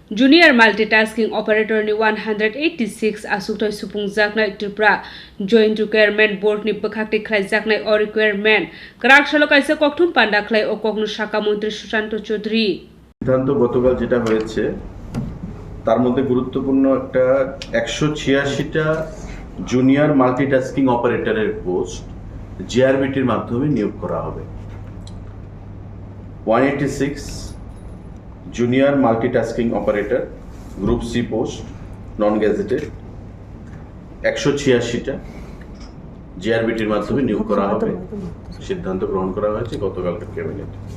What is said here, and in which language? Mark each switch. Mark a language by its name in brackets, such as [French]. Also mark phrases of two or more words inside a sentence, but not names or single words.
[English] Junior multitasking operator [Kok Borok] ni 186 asuktai supungjaknai Tripura Joint Requirement Board ni bakhakti khlaijaknai o requirement krak salo kaisa kokthum panda khlai o koknu Shaka Mantri Sushanto Chaudhary [Bangla] সিদ্ধান্ত গতকাল যেটা হয়েছে তার মধ্যে গুরুত্বপূর্ণ একটা 186টা [English] junior multitasking operator's post [Bangla] জিআরবিটির মাধ্যমে নিয়োগ করা হবে। 186 [English] junior multitasking operator group C post non gazetted [Bangla] 186টা জিআরবিটির মাধ্যমে নিয়োগ করা হবে সিদ্ধান্ত গ্রহণ করা হয়েছে গতকালকের ক্যাবিনেটে।